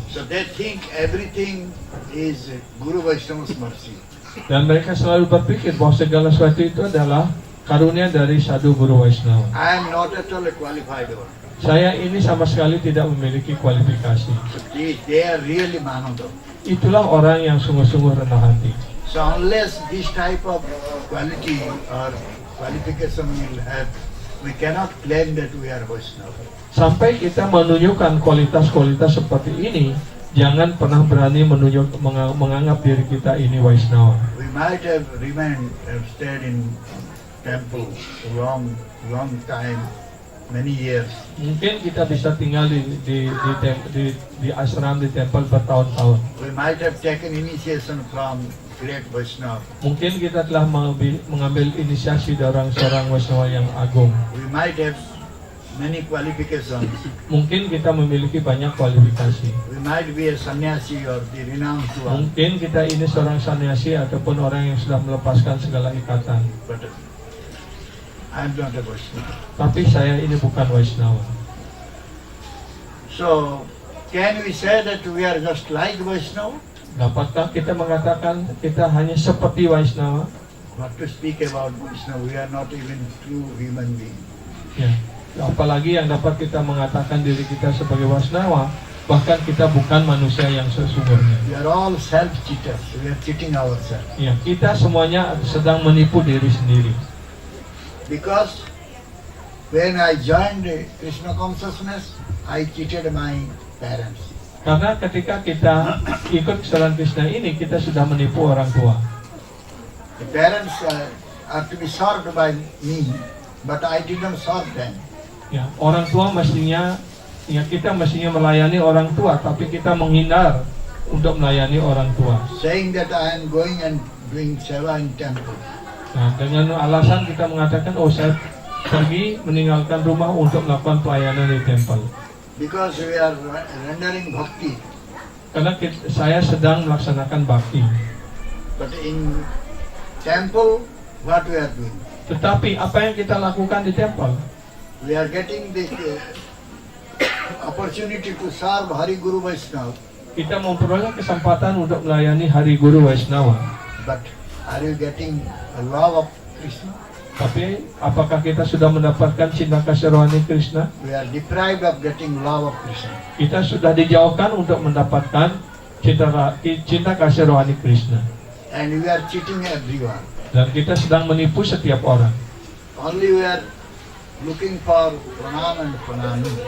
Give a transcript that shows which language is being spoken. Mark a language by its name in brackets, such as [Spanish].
[English] So they think everything is Guru Vaishnava's mercy. [Indonesian] Dan mereka selalu berpikir bahwa segala sesuatu itu adalah karunia dari sadhu guru Vaishnava. [English] I am not at all a qualified one. [Indonesian] Saya ini sama sekali tidak memiliki kualifikasi. [English] So they are really Manodam. [Indonesian] Itulah orang yang sungguh-sungguh rendah hati. [English] So unless this type of quality or qualification we will have, we cannot claim that we are Vaishnava. [Indonesian] Sampai kita menunjukkan kualitas-kualitas seperti ini, jangan pernah berani menganggap diri kita ini Vaishnava. [English] We might have stayed in temple long time, many years. [Indonesian] Mungkin kita bisa tinggal di ashram, di temple bertahun-tahun. [English] We might have taken initiation from great Vaishnava. [Indonesian] Mungkin kita telah mengambil inisiasi dari seorang Vaishnava yang agung. [English] We might have many qualifications. [Indonesian] Mungkin kita memiliki banyak kualifikasi. [English] We might be a sannyasi or the renounced one. [Indonesian] Mungkin kita ini seorang sannyasi ataupun orang yang sudah melepaskan segala ikatan. [English] But I am not a Vaishnava. [Indonesian] Tapi saya ini bukan Vaishnava. [English] So, can we say that we are just like Vaishnava? [Indonesian] Dapatkah kita mengatakan kita hanya seperti Vaishnava? [English] What to speak about Vaishnava? We are not even true human beings. [Indonesian] Ya. Apalagi yang dapat kita mengatakan diri kita sebagai Vaishnava, bahkan kita bukan manusia yang sesungguhnya. [English] We are all self-cheaters. We are cheating ourselves. [Indonesian] Ya, kita semuanya sedang menipu diri sendiri. [English] Because when I joined Krishna consciousness, I cheated my parents. [Indonesian] Karena ketika kita ikut kesadaran Krishna ini, kita sudah menipu orang tua. [English] The parents are to be served by me, but I didn't serve them. [Indonesian] Ya, orang tua mestinya, ya kita mestinya melayani orang tua, tapi kita menghindar untuk melayani orang tua. [English] Saying that I am going and doing seva in temple. [Indonesian] Nah, dengan alasan kita mengatakan, oh saya pergi meninggalkan rumah untuk melakukan pelayanan di temple. [English] Because we are rendering bhakti. [Indonesian] Karena saya sedang melaksanakan bakti. [English] But in temple, what we are doing? [Indonesian] Tetapi apa yang kita lakukan di temple? [English] We are getting the opportunity to serve Hari Guru Vaishnava. [Indonesian] Kita memperoleh kesempatan untuk melayani Hari Guru Vaishnava. [English] But are you getting a love of Krishna? [Indonesian] Tapi apakah kita sudah mendapatkan cinta kasih rohani Krishna? [English] We are deprived of getting love of Krishna. [Indonesian] Kita sudah dijauhkan untuk mendapatkan cinta kasih rohani Krishna. [English] And we are cheating everyone. [Indonesian] Dan kita sedang menipu setiap orang. [English] Only we are looking for pranam and pranami.